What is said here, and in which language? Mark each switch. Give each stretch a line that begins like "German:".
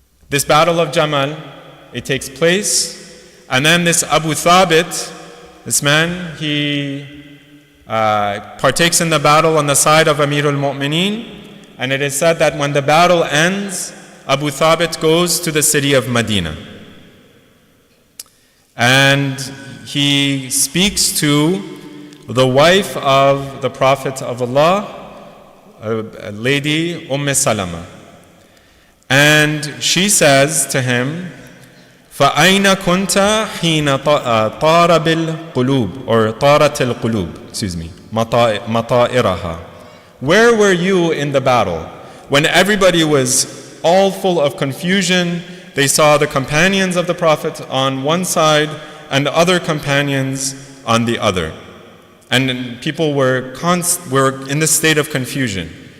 English: This battle of Jamal, it takes place, and then this Abu Thabit, this man, he partakes in the battle on the side of Amirul Mu'mineen, and it is said that when the battle ends, Abu Thabit goes to the city of Medina. And he speaks to the wife of the Prophet of Allah, a lady, Salama. And she says to him,
Arabic: فَأَيْنَ كُنْتَ حِينَ طَارَ بِالْقُلُوبِ or طَارَتِ الْقُلُوبِ مَطَائِرَهَا.
English: Where were you in the battle? When everybody was all full of confusion, they saw the companions of the Prophet on one side and other companions on the other. And people were in this state of confusion.